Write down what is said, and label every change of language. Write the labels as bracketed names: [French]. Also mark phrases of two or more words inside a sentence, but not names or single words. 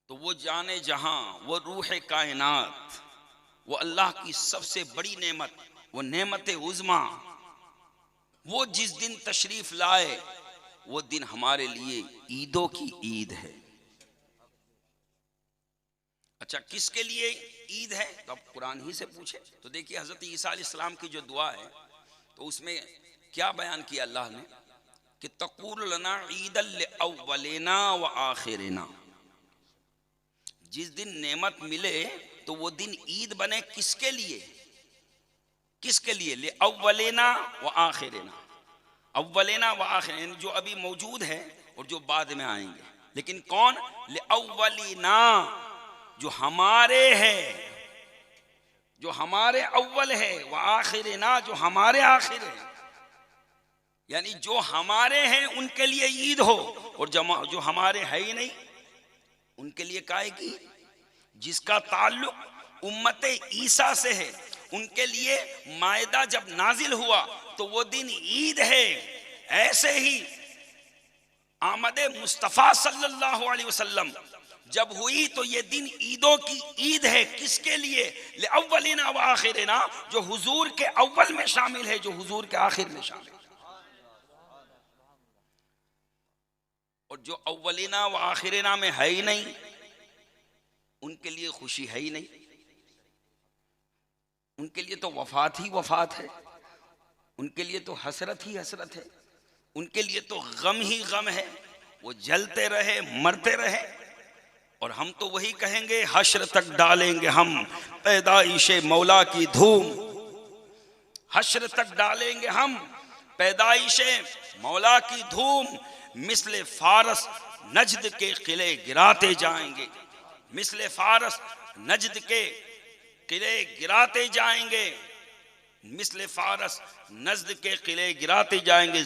[Hindi] वो जाने जहां, वो रूह कायनात, वो अल्लाह की सबसे बड़ी नेमत, वो नेमत उज़्मा, वो जिस दिन तशरीफ लाए वो दिन हमारे लिए ईदों की ईद है। अच्छा, किसके लिए ईद है? तो अब कुरान ही से पूछे तो देखिए हजरत ईसा अलैहिस्सलाम की जो दुआ है तो उसमें क्या बयान किया अल्लाह ने कि [Arabic] تكون لنا عيدا لأولنا و آخرنا, [Hindi] जिस दिन नेमत मिले तो वो दिन ईद बने किसके लिए? किसके लिए? [Arabic] ل أولنا و آخرنا, أولنا و آخرنا [Hindi] जो अभी मौजूद है और जो बाद में आएंगे, लेकिन कौन? [Arabic] ل أولنا, [Hindi] जो हमारे है, जो हमारे अव्वल है, [Arabic] و آخرنا, [Hindi] जो हमारे आखिर है, यानी जो हमारे हैं उनके लिए ईद हो, और जो हमारे है ही नहीं उनके लिए काहे की? जिसका ताल्लुक उम्मत ईसा से है उनके लिए मायदा जब नाजिल हुआ तो वो दिन ईद है। ऐसे ही आमद मुस्तफ़ा [Arabic] صلى الله عليه وسلم [Hindi] जब हुई तो ये दिन ईदों की ईद है। किसके लिए? [Arabic] ل أولنا و آخرنا, [Hindi] जो हुजूर के अव्वल में शामिल है, जो हुजूर के आखिर में शामिल है। और जो [Arabic] أولنا و آخرنا [Hindi] में है ही नहीं उनके लिए खुशी है ही नहीं, उनके लिए तो वफात ही वफात है, उनके लिए तो हसरत ही हसरत है, उनके लिए तो गम ही गम है। वो जलते रहे, मरते रहे, और हम तो वही कहेंगे हश्र तक डालेंगे हम पैदाइशे मौला की धूम, हश्र तक डालेंगे हम पैदाइशे मौला की धूम, मिसले फारस नजद के किले गिराते जाएंगे, मिसले फारस नजद के किले गिराते जाएंगे, मिसले फारस नजद के किले गिराते जाएंगे।